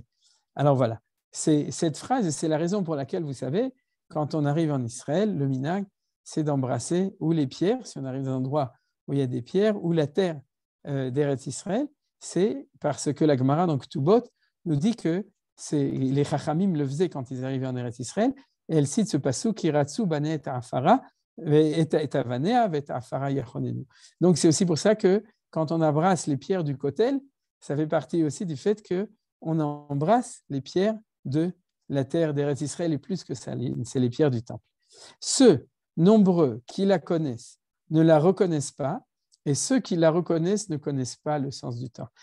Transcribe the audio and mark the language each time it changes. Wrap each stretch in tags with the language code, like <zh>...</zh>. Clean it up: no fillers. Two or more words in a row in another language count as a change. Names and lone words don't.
<fr>Alors voilà, c'est cette phrase et c'est la raison pour laquelle, vous savez, quand on arrive en Israël, le minhag, c'est d'embrasser ou les pierres, si on arrive dans un endroit où il y a des pierres, ou la terre d'Eretz Israël, c'est parce que la Gemara, donc Ketubot, nous dit que les Chachamim le faisaient quand ils arrivaient en Eretz Israël, et elle cite ce passage</fr> <he>כי רצו בני את עפרה את אבניה את עפרה יחוננו.</he> <fr>Donc c'est aussi pour ça que quand on embrasse les pierres du Kotel, ça fait partie aussi du fait qu'on embrasse les pierres de la terre d'Eretz Israël et plus que ça, c'est les pierres du temple. Ceux nombreux qui la connaissent ne la reconnaissent pas, et ceux qui la reconnaissent ne connaissent pas le sens du temps.</fr>